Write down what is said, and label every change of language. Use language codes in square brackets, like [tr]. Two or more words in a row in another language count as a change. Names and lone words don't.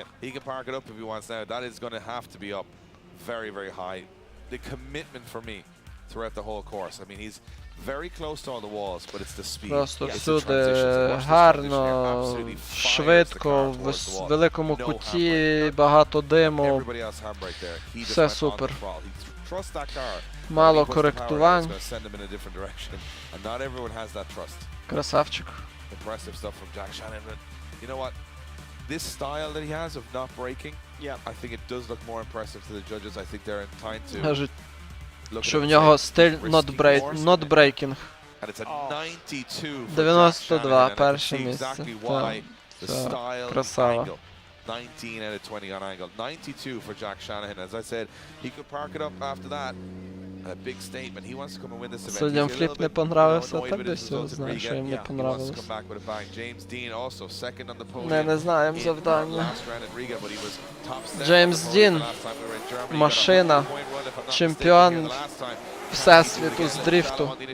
[uk] Просто всюди гарно, швидко, в великому куті, багато диму. Все супер. Мало коректувань. Красавчик. [en] This style that he has of not breaking, I think it does look more impressive to the judges. I think they're inclined to [uk] Кажуть, що в нього стиль [en] not breaking. [uk] 92, перше місце. Так, красава. [en] 19 out of 20 on angle. 92 for Jack Shanahan. As I said, he could park it up after that. A big statement. He wants to come and win this event. [uk] Суддям фліп не понравився, так десь його знає, що їм не понравилось. Не знаємо завдання. Джеймс Дін, машина, чемпіон всесвіту з дрифту.